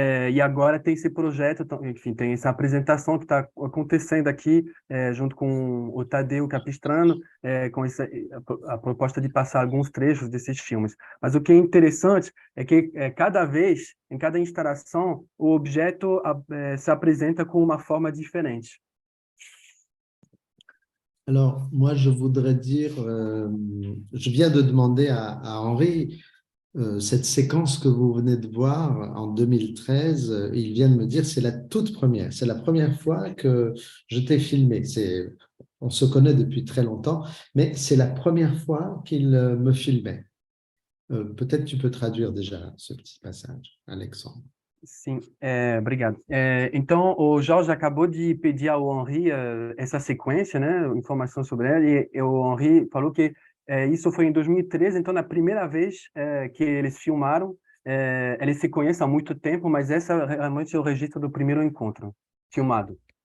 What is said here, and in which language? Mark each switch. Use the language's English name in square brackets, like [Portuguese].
[Portuguese] e agora tem esse projeto, enfim, tem essa apresentação que está acontecendo aqui, junto com o Tadeu Capistrano, com a proposta de passar alguns trechos desses filmes. Mas o que é interessante é que cada vez, em cada instalação, o objeto se apresenta com uma forma diferente. [French] Alors, moi, je voudrais dire, je viens de demander à Henri, cette séquence que vous venez de voir en 2013, il vient de me dire, c'est la toute première, c'est la première fois que je t'ai filmé. On se connaît depuis très longtemps, mais c'est la première fois qu'il me filmait. Peut-être tu peux traduire déjà ce petit passage, Alexandre. [Portuguese] Sim, obrigado. Então, o Jorge acabou de pedir ao Henri essa sequência, né, informação sobre ela, e o Henri falou que isso foi em 2013, então na primeira vez que eles filmaram, eles se conhecem há muito tempo, mas essa realmente é o registro do primeiro encontro filmado.